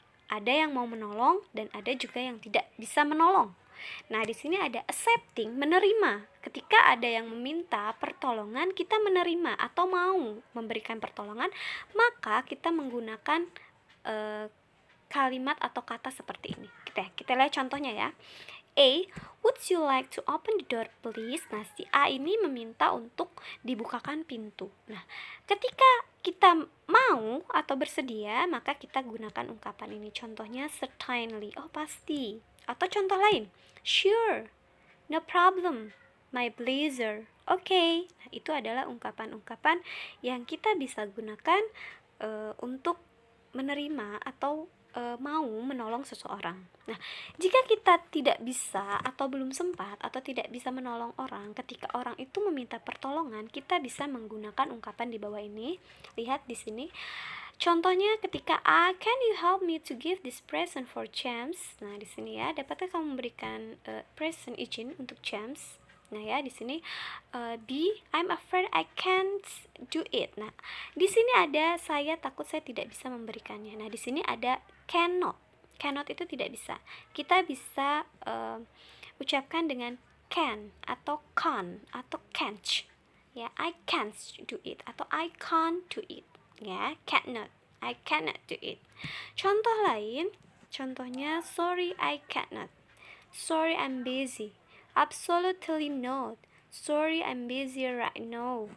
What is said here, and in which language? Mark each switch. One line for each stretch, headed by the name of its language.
Indonesian: Ada yang mau menolong dan ada juga yang tidak bisa menolong. Nah, di sini ada accepting, menerima. Ketika ada yang meminta pertolongan, kita menerima atau mau memberikan pertolongan, maka kita menggunakan kalimat atau kata seperti ini. Kita lihat contohnya ya.
English: A, would you like to open the door please?
Indonesian: Nah, si A ini meminta untuk dibukakan pintu. Nah, ketika kita mau atau bersedia, maka kita gunakan ungkapan ini.
English: Contohnya certainly,
Indonesian: oh pasti. Atau contoh lain,
English: sure, no problem, my pleasure, okay.
Indonesian: Nah, itu adalah ungkapan-ungkapan yang kita bisa gunakan untuk menerima atau mau menolong seseorang. Nah, jika kita tidak bisa atau belum sempat atau tidak bisa menolong orang ketika orang itu meminta pertolongan, kita bisa menggunakan ungkapan di bawah ini. Lihat di sini. Contohnya ketika
English: can you help me to give this present for James?
Indonesian: Nah, di sini ya, dapatkah kamu memberikan present izin untuk James? Nah ya, di sini
English: B, I'm afraid I can't do it.
Indonesian: Nah, di sini ada saya takut saya tidak bisa memberikannya. Nah, di sini ada cannot. Cannot itu tidak bisa. Kita bisa ucapkan dengan can atau can't atau can't.
English: Ya, I can't do it atau I can't do it. Ya, cannot, I cannot do it.
Indonesian: Contoh lain, contohnya
English: sorry I cannot, sorry I'm busy, absolutely not, sorry I'm busy right now.